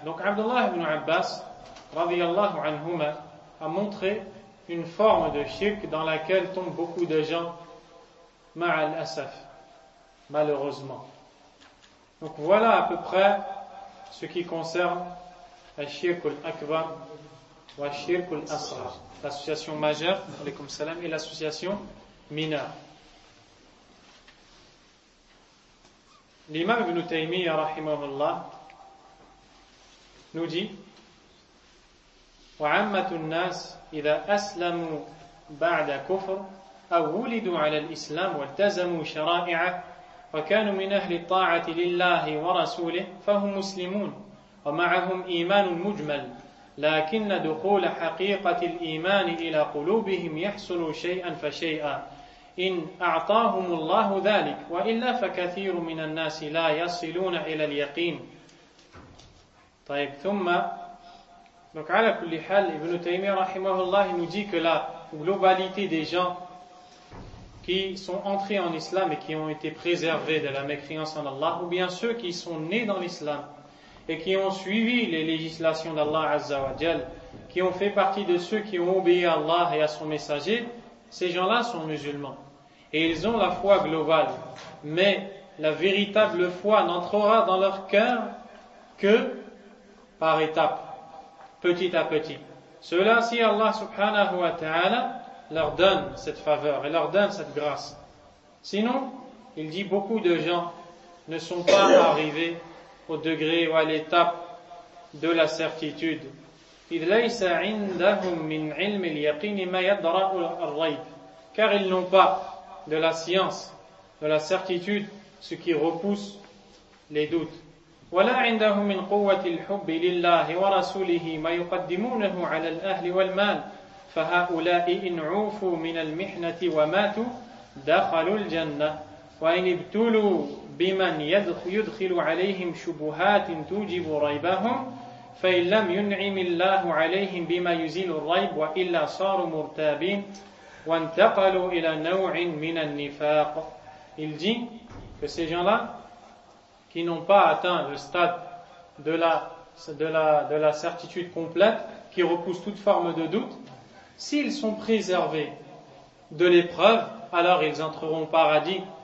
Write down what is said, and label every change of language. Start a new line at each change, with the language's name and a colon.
French: Donc Abdullah ibn Abbas radiyallahu anhuma a montré une forme de shirk dans laquelle tombent beaucoup de gens
Arabic: ma'al asaf,
French: malheureusement. Donc voilà à peu près ce qui concerne
Arabic: al-shirk al-akbar wa al-shirk al-asghar,
French: l'association majeure,
Arabic: alaykum salam,
French: et l'association mineure. L'imam ibn Taymiyyah rahimahullah nous dit
Arabic: وعامه الناس اذا اسلموا بعد كفر او ولدوا على الاسلام والتزموا شرائعه وكانوا من اهل الطاعه لله ورسوله فهم مسلمون ومعهم ايمان مجمل لكن دخول حقيقه الايمان الى قلوبهم يحصل شيئا فشيئا إن أعطاهم الله ذلك وإلا فكثير من الناس لا يصلون إلى اليقين. طيب ثم
French: donc
Arabic: على كل حال ابن تيمية رحمه الله
French: nous dit que la globalité des gens qui sont entrés en islam et qui ont été préservés de la mécréance en Allah ou bien ceux qui sont nés dans l'islam et qui ont suivi les législations d'Allah Azza wa Jal, qui ont fait partie de ceux qui ont obéi à Allah et à son messager, ces gens-là sont musulmans et ils ont la foi globale, mais la véritable foi n'entrera dans leur cœur que par étapes, petit à petit. Cela si Allah subhanahu wa ta'ala leur donne cette faveur et leur donne cette grâce. Sinon, il dit beaucoup de gens ne sont pas arrivés au degré ou à l'étape de la certitude.
Arabic: إذ ليس عندهم من علم اليقين ما يدرى الريب.
French: Car ils n'ont pas de la science, de la certitude, ce qui repousse les doutes.
Arabic: ولا عندهم من قوة الحب لله ورسوله ما يقدمونه على الأهل والمال. فهؤلاء إن عوفوا من المحنة وماتوا دخلوا الجنة. وإن ابتلوا بمن يدخل عليهم شبهات توجب ريبهم. فإن لم ينعم الله عليهم بما يزيل الريب وإلا صاروا مرتابين وانتقلوا إلى نوع من النفاق.
French: Il dit que ces gens-là qui n'ont pas atteint le stade de la certitude complète qui repousse toute forme de doute, s'ils sont préservés de l'épreuve, alors ils entreront au paradis.